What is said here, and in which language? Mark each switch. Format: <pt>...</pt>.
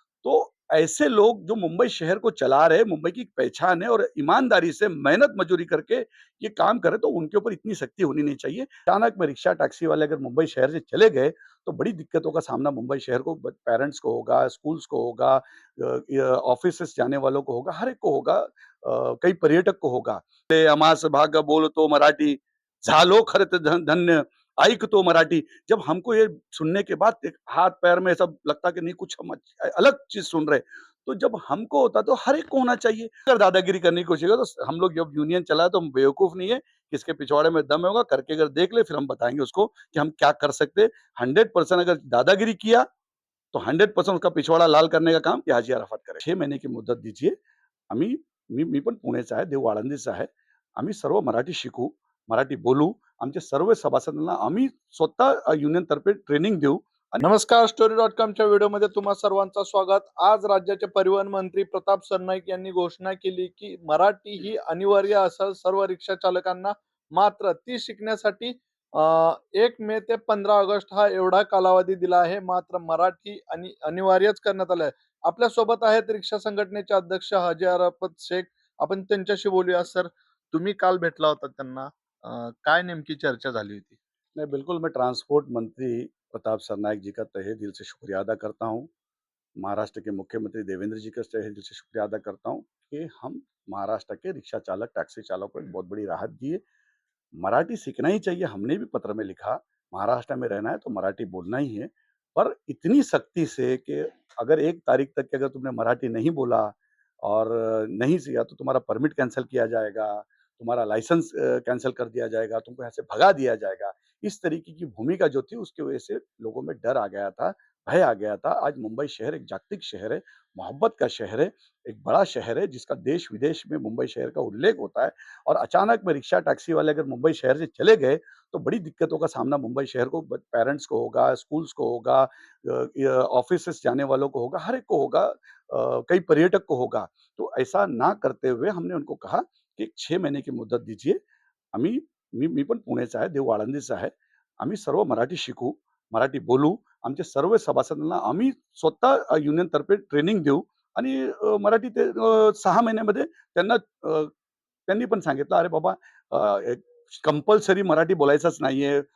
<hi>तो ऐसे लोग जो मुंबई शहर को चला रहे हैं, मुंबई की एक पहचान है और ईमानदारी से मेहनत मजूरी करके ये काम कर रहे हैं, तो उनके ऊपर इतनी सख्ती होनी नहीं चाहिए। अचानक में रिक्शा, टैक्सी वाले अगर मुंबई शहर से चले गए, तो बड़ी दिक्कतों का सामना मुंबई शहर को, पेरेंट्स को होगा, स्कूल्स को होगा, ऑफिसेस जाने वालों को होगा, हर एक को होगा, कई पर्यटक को होगा।</hi> <mr>ते अमास भाग बोलतो मराठी, झालो खरत धन्य, ऐकतो मराठी।</mr> <hi>जब हमको ये सुनने के बाद एक हाथ पैर में ऐसा लगता कि नहीं, कुछ हम अलग चीज सुन रहे, तो जब हमको होता तो हर एक को होना चाहिए। अगर दादागिरी करने की कोशिश करो तो हम लोग जब यूनियन चला तो हम बेवकूफ नहीं है, किसके पिछवाड़े में दम होगा करके अगर देख ले, फिर हम बताएंगे उसको कि हम क्या कर सकते। 100% अगर दादागिरी किया तो 100% उसका पिछवाड़ा लाल करने का काम हाजी अराफत करे। 6 महिने की मुदत दीजिए।</hi> <mr>आम्ही मी मी पण पुण्याचा आहे, देव आळंदीचा आहे. आम्ही सर्व मराठी शिकू, मराठी बोलू. आमच्या सर्व सभासदांना आम्ही स्वतः युनियनतर्फे ट्रेनिंग देऊ. नमस्कार. Story.comच्या व्हिडिओमध्ये तुम्हा सर्वांचं स्वागत. आज राज्याचे परिवहन मंत्री प्रताप सरनाईक यांनी घोषणा केली, की मराठी ही अनिवार्य असेल सर्व रिक्षा चालकांना. मात्र ती शिकण्यासाठी 1 मे ते 15 ऑगस्ट हा एवढा कालावधी दिला आहे. मात्र मराठी आणि अनिवार्यच करण्यात आलं आहे. आपल्यासोबत आहेत रिक्षा संघटनेचे अध्यक्ष हाजी अराफत शेख. आपण त्यांच्याशी बोलूया. सर, तुम्ही काल भेटला होता त्यांना. काय नेमकी चर्चा झाली होती?</mr> <hi>मैं बिल्कुल, मैं ट्रांसपोर्ट मंत्री प्रताप सरनाईक जी का तहे दिल से शुक्रिया अदा करता हूँ। महाराष्ट्र के मुख्यमंत्री देवेंद्र जी का तहे दिल से शुक्रिया अदा करता हूँ कि हम महाराष्ट्र के रिक्शा चालक, टैक्सी चालक को एक बहुत बड़ी राहत दिए। मराठी सीखना ही चाहिए, हमने भी पत्र में लिखा, महाराष्ट्र में रहना है तो मराठी बोलना ही है। पर इतनी सख्ती से कि अगर 1 तारीख तक के अगर तुमने मराठी नहीं बोला और नहीं सीखा तो तुम्हारा परमिट कैंसल किया जाएगा, तुम्हारा लाइसेंस कैंसल कर दिया जाएगा, तुमको यहाँ से भगा दिया जाएगा। इस तरीके की भूमिका जो थी उसकी वजह से लोगों में डर आ गया था, भय आ गया था। आज मुंबई शहर एक जागतिक शहर है, मोहब्बत का शहर है, एक बड़ा शहर है जिसका देश-विदेश में मुंबई शहर का उल्लेख होता है। और अचानक में रिक्शा, टैक्सी वाले अगर मुंबई शहर से चले गए, तो बड़ी दिक्कतों का सामना मुंबई शहर को, पेरेंट्स को होगा, स्कूल्स को होगा, ऑफिसेस जाने वालों को होगा, हर एक को होगा, कई पर्यटक को होगा। तो ऐसा ना करते हुए हमने उनको कहा की 6 महिने की मुदत दीजिए.</hi> <mr>आम्ही मी पण पुण्याचा आहे, देव आळंदीचा आहे. आम्ही सर्व मराठी शिकू, मराठी बोलू. आमच्या सर्व सभासदांना आम्ही स्वतः युनियनतर्फे ट्रेनिंग देऊ आणि मराठी ते 6 महिन्यामध्ये त्यांना, त्यांनी पण सांगितलं, "अरे बाबा, कंपल्सरी मराठी बोलायचंच नाहीये.</mr>